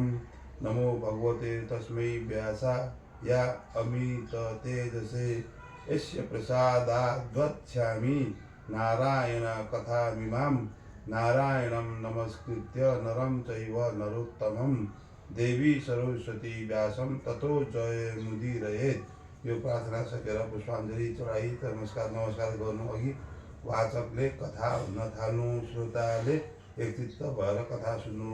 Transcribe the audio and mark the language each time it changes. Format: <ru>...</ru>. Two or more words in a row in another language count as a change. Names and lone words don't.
<sa>नमो भगवते तस्मै व्यासाय अमिततेजसे यस्य प्रसादाद्वक्ष्यामि नारायण कथामिमां। नारायणं नमस्कृत्य नरं चैव नरोत्तमं देवी सरस्वती व्यासं ततो जयमुदीरयेत्।</sa> <ne>यो प्रार्थना सकेर पुष्पाञ्जली चढाई नमस्कार गर्नु अघि वाचकले कथा भन्न थाल्नु, श्रोताले एकचित्त भएर कथा सुन्नु।</ne>